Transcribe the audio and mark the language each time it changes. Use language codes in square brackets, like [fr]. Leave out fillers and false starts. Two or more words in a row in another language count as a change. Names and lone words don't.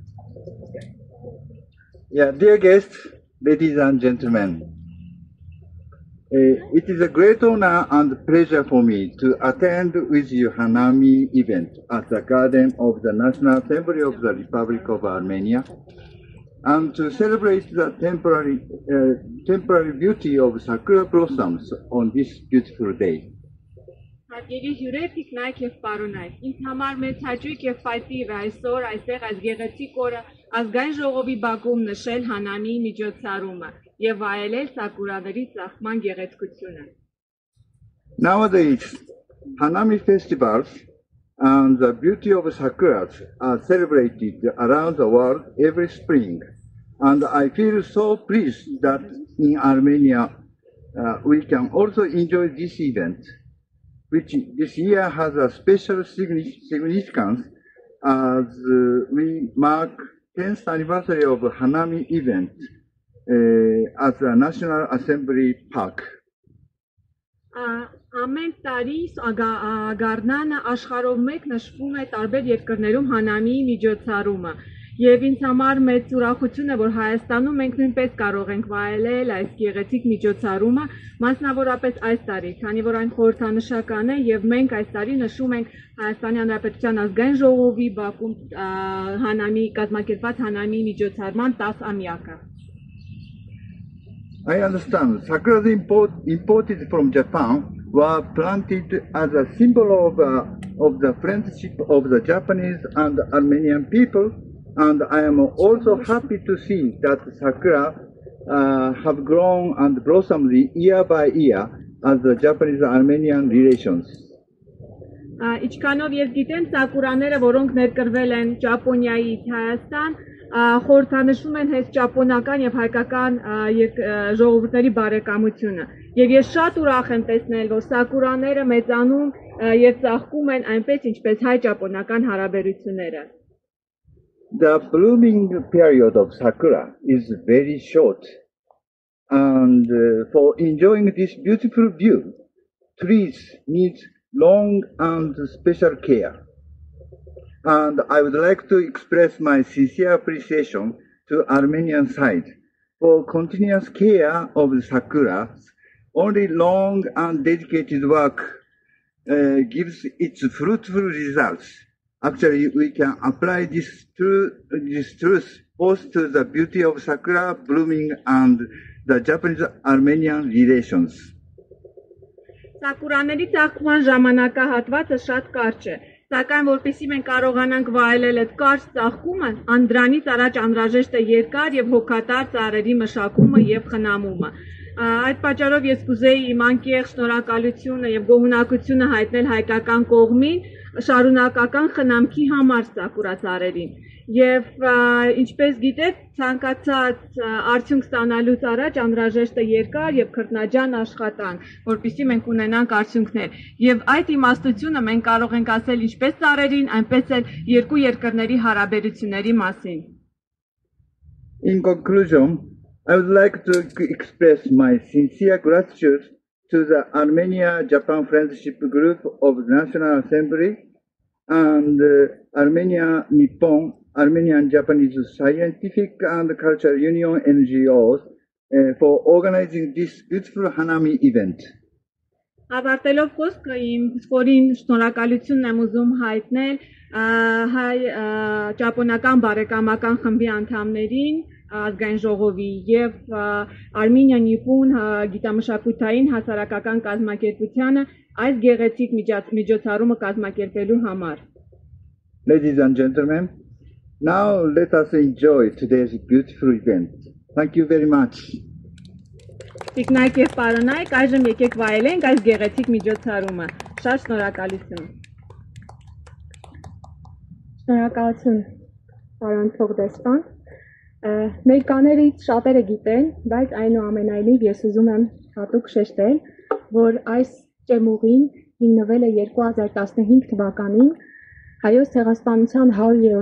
[en] Dear guests, ladies and gentlemen, it is a great honor and pleasure for me to attend with you Hanami event at the Garden of the National Assembly of the Republic of Armenia and to celebrate the temporary beauty of sakura blossoms on this beautiful day. [hy] Հարգելի հյուրեր, թիկնայք և պարոնայք, ինձ համար մեծ հաճույք և պայծիր այսօր այստեղ այս գեղեցիկ օրը ազգային ժողովի բակում նշել Հանամի միջոցառումը և վայելել սակուրաների ծաղկման գեղեցկությունը։ [en] Nowadays, Hanami festivals and the beauty of sakuras are celebrated around the world every spring, and I feel so pleased that in Armenia we can also enjoy this event, which this year has a special significance as we mark 10th anniversary of Hanami event at the National Assembly Park. [hy] Ամեն տարի Գառնանը աշխարհով մեկ նշվում է տարբեր երկրներում Հանամիի միջոցառումը եւ ինձ համար մեծ ուրախություն է որ Հայաստանում մենք նույնպես կարող ենք վայելել այս գեղեցիկ միջոցառումը մասնավորապես այս տարի քանի որ այն խորհրդանշական է եւ մենք այս տարի նշում ենք Հայաստանի Հանրապետության ազգային ժողովի Բաքվում Հանամի կազմակերպված Հանամի միջոցառման 10-ամյակը [en] I understand. Sakura imported from Japan were planted as a symbol of the friendship of the Japanese and Armenian people, and I am also happy to see that sakura have grown and blossomed year by year as the Japanese-Armenian relations. [hy] Իչքանով ես գիտեմ սակուրաները, որոնք ներկրվել են Ճապոնիայից Հայաստան, խորհրդանշում են հենց ճապոնական եւ հայկական ժողովուրդների բարեկամությունը եւ ես շատ ուրախ եմ տեսնել որ սակուրաները մեծանում եւ ծաղկում են այնպես ինչպես հայ-ճապոնական հարաբերությունները [en] The blooming period of sakura is very short and for enjoying this beautiful view trees need long and special care. And I would like to express my sincere appreciation to Armenian side for continuous care of the sakura. Only long and dedicated work gives its fruitful results. Actually, we can apply this truth both to the beauty of sakura blooming and the Japanese-Armenian relations. [hy] Սակուրաների ծաղկման ժամանակահատվածը շատ կարճ է, սակայն որպեսզի մենք կարողանանք վայելել այդ կարճ ծաղկումը, դրանից առաջ անհրաժեշտ է երկար եւ հոգատար ծառերի մշակումը եւ խնամումը։ Այդ պատճառով ես կուզեի իմ անկեղծ շնորհակալությունը եւ գոհունակությունը հայտնել հայկական կողմին շարունակական խնամքի համար սակուրա ծառերին։ Եվ ինչպես գիտեք, ցանկացած արդյունք ստանալուց առաջ անհրաժեշտ է երկար եւ քրտնաջան աշխատանք, որպեսզի մենք ունենանք արդյունքներ։ Եվ այդ իմաստությունը մենք կարող ենք ասել ինչպես ծառերին, այնպես էլ երկու երկրների հարաբերությունների մասին։ [en] In conclusion, I would like to express my sincere gratitude to the Armenia-Japan Friendship Group of the National Assembly and Armenia-Nippon Armenian-Japanese Scientific and Cultural Union NGOs for organizing this beautiful Hanami event. [hy] Ավարտելով խոսքը իմ խորին շնորհակալությունն եմ ուզում հայտնել հայ ճապոնական բարեկամական խմբի անդամներին ազգային ժողովի եւ Armenia-Nippon գիտամշակութային հասարակական կազմակերպությանը այս գեղեցիկ միջոցառումը կազմակերպելու համար. [en] Ladies and gentlemen, now let us enjoy today's beautiful event. Thank you very much. [hy] Տիկնայք եւ պարոնայք, այժմ եկեք վայելենք այս գեղեցիկ միջոցառումը։ Շատ շնորհակալություն։ Շնորհակալություն, պարոն Թողդեսպան։ Մեր կաներից շատերը գիտեն, բայց այնուամենայնիվ ես ուզում եմ հատուկ շեշտել, որ այս ճեմուղին հիմնվել է 2015 թվականին Հայոց ցեղասպանության 100-րդ